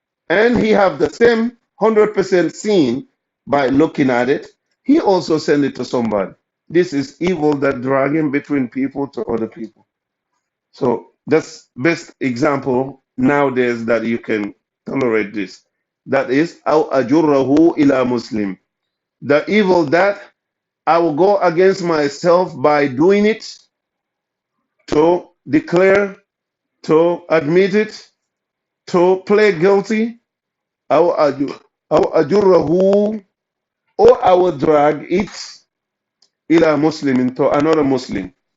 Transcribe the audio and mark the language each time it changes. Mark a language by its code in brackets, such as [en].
[en] And he have the same 100% sin by looking at it. He also send it to somebody. This is evil that dragging between people to other people. So that's best example nowadays that you can tolerate this. That is, [ar] أو أجره إلى مسلم. [en] The evil that I will go against myself by doing it, to declare, to admit it, to play guilty. [ar] أو أجره, [en] or I will drag it إلى Muslim, to another Muslim.